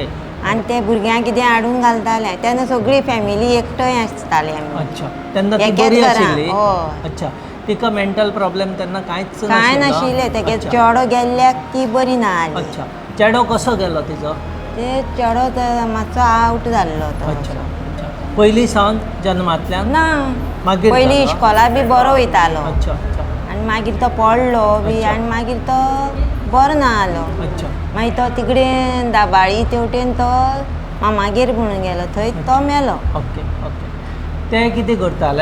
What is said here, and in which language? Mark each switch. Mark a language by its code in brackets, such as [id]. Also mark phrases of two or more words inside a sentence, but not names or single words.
[kok] आनी ते भुरग्यांक कितें हाडून घालताले. तेन्ना सगळी फॅमिली एकठांय आसताली आमी. अच्छा. तेन्ना ती एकेच बरी घरान, आशिल्ली? हय. अच्छा. तिका मेंटल प्रॉब्लेम तेन्ना कांयच कांय नाशिल्ले. तेगे अच्छा. चेडो गेल्ल्याक ती बरी ना जाली. अच्छा. चेडो कसो गेलो तिचो? ते चेडो मातसो आवट जाल्लो तो. अच्छा. अच्छा. पयलीं सावन जन्मांतल्यान? ना मागीर पयलीं जालो? इश्कोला बी बरो वयतालो अच्छा अच्छा आनी मागीर तो पडलो बी अच्छा. आनी मागीर तो बरो ना जालो. अच्छा. मागीर तो तिकडे दाबाळी तेवटेन तो मामागेर म्हणून गेलो थंय तो मेलो. ओके ओके. ते कितें करताले?